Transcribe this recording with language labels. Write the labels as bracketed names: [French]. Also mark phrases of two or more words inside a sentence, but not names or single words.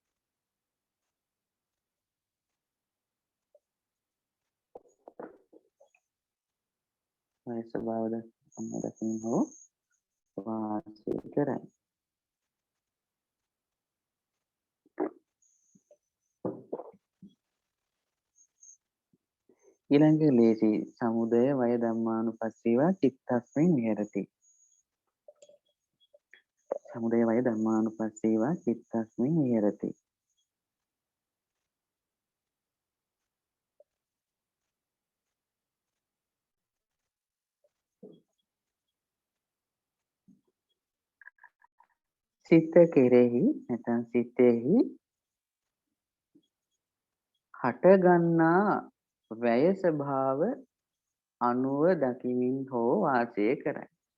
[Sinhala] වැය ස්වභාව අනුව දකිමින් හෝ වාසය කරයි. ඊළඟ ලේසි [Pali] සමුදය වය ධම්මානුපස්සීවා චිත්තස්මින් විහෙරති. සමුදය වය ධම්මානුපස්සීවා චිත්තස්මින් විහෙරති. [Sinhala] සිත කෙරෙහි නැත්නම් සිතෙහි හටගන්නා වැය ස්වභාව අනුව දකිමින් හෝ වාසය කරයි.